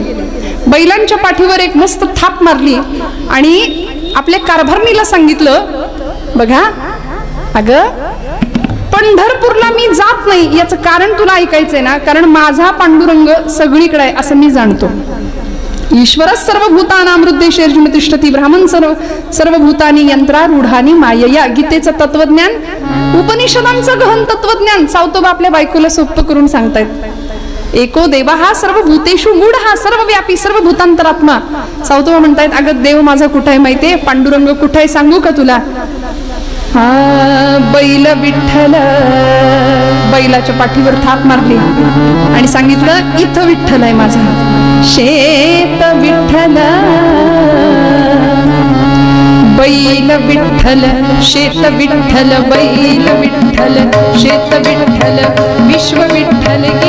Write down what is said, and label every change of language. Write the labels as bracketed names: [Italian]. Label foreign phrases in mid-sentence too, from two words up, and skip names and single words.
[Marathi] बैलांच्या पाठीवर एक मस्त थाप मारली आणि आपल्या कारभारणीला सांगितलं, बघा अगं पंढरपूरला मी जात नाही, याचं कारण तुला ऐकायचंय ना, कारण माझा पांडुरंग सगळीकडे आहे असं मी जाणतो. [Sanskrit] ईश्वरच सर्वभूतानां हृदयेषु तिष्ठति, ब्राह्मण सर्वभूतानि यंत्रारूढानि मायया. [Marathi] गीतेचं तत्वज्ञान, उपनिषदांचं गहन तत्वज्ञान सावतोबा आपल्या बायकोला सोपं करून सांगतायत. [Sanskrit] एको देवा हा सर्वभूतेषु गूढ, हा सर्वव्यापी सर्वभूतांतरात्मा. [Marathi] सावतोबा म्हणतायत, अगं देव माझा कुठे आहे माहितीये, पांडुरंग कुठे आहे सांगू का तुला? हा बैल विठ्ठल, बैलाच्या पाठीवर थाप मारली आणि सांगितलं इथं विठ्ठल आहे माझा. शेत विठ्ठल, बैल विठ्ठल, शेत विठ्ठल, बैल विठ्ठल, शेत विठ्ठल, विश्व विठ्ठल गे.